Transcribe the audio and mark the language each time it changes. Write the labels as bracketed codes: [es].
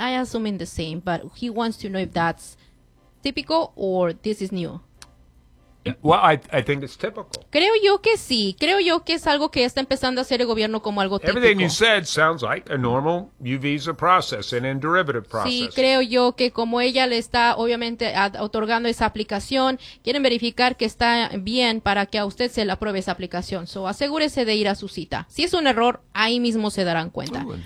[en] I assuming the same, but he wants to know if that's typical or this is new. Well, I think it's typical. [es] Creo yo que sí. Creo yo que es algo que está empezando a hacer el gobierno como algo típico. [en] Everything you said sounds like a normal U visa process and in derivative process. [es] Sí, creo yo que como ella le está obviamente otorgando esa aplicación, quieren verificar que está bien para que a usted se le apruebe esa aplicación. So, asegúrese de ir a su cita. Si es un error, ahí mismo se darán cuenta.